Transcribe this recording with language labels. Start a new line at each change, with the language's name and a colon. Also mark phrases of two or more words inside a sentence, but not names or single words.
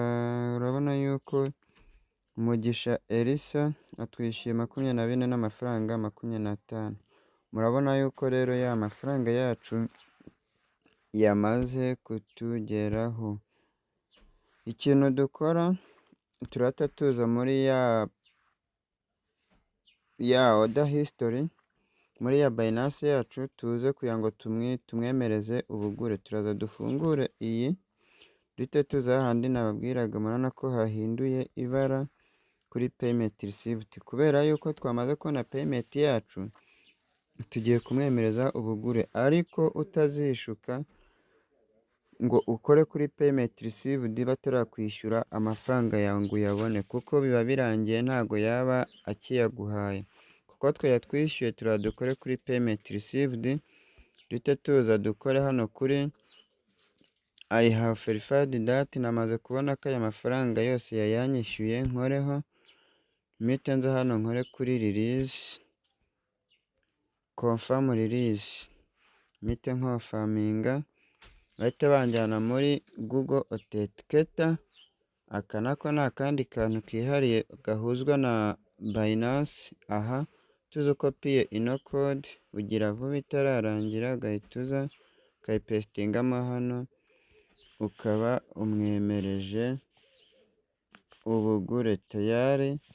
Kinyarwanda: Urabona yuko Mugisha Elisa atwishyuye 24 n'amafaranga 25. Murabona yuko rero ya mafaranga yacu yamaze kutugeraho. Ikintu dukora, turahita tuza muri ya
English: order history,
Kinyarwanda: muri ya Binance yacu, tuze kugira ngo tumwemereze ubugure. Turaza dufungure iyi, duhite tuza hahandi nababwiraga. Murabona ko hahinduye ibara kuri
English: payment received.
Kinyarwanda: Kubera yuko twamaze kubona payment yacu, tugiye kumwemereza ubugure. Ariko utazishuka ngo ukore kuri
English: payment received
Kinyarwanda: batarakwishyura amafaranga yawe ngo uyabone, kuko biba birangiye ntago yaba akiyaguhaye. Kuko twe yatwishyuye, turadukore kuri
English: payment received.
Kinyarwanda: Duhite tuza dukore hano kuri
English: I have verified that.
Kinyarwanda: Namaze kubona ko aya mafaranga yose yayanyishyuye. Nkoreho mpite nza hano nkore kuri
English: release, confirm release,
Kinyarwanda: mpite nkofaminga. Bahita banjyana muri Google Authenticator. Aka nako ni akandi kantu kihariye gahuzwa na Binance. Aha tuzi ukopiye ino code, ugira vuba itararangira, ugahita uza ukayipesitingamo hano, ukaba umwemereje ubugure tayari.